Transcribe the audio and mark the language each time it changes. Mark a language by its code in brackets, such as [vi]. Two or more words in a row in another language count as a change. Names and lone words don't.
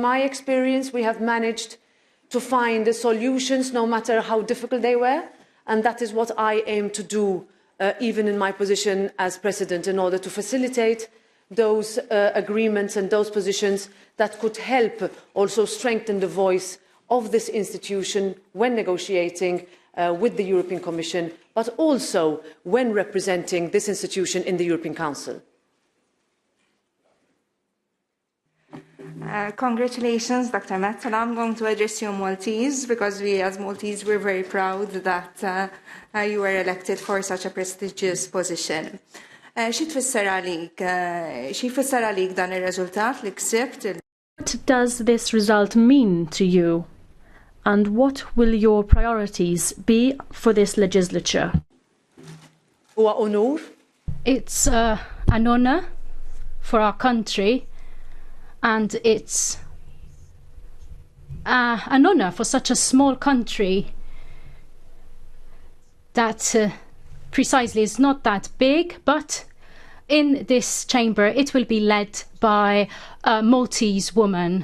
[en] my experience, we have managed to find the solutions, no matter how difficult they were, and that is what I aim to do, even in my position as President, in order to facilitate those agreements and those positions that could help also strengthen the voice of this institution when negotiating with the European Commission, but also when representing this institution in the European Council. Congratulations, Dr. Metsola. I'm going to address you in Maltese, because we as Maltese, we're very proud that you were elected for such a prestigious position. [mt] Xi tfisser għalik dan ir-riżultat li ksibt? [en] What does this result mean to you? And what will your priorities be for this legislature? [mt] Huwa onur. [en] It's an honor for our country, and it's an honor for such a small country that precisely is not that big, but in this chamber it will be led by a Maltese woman.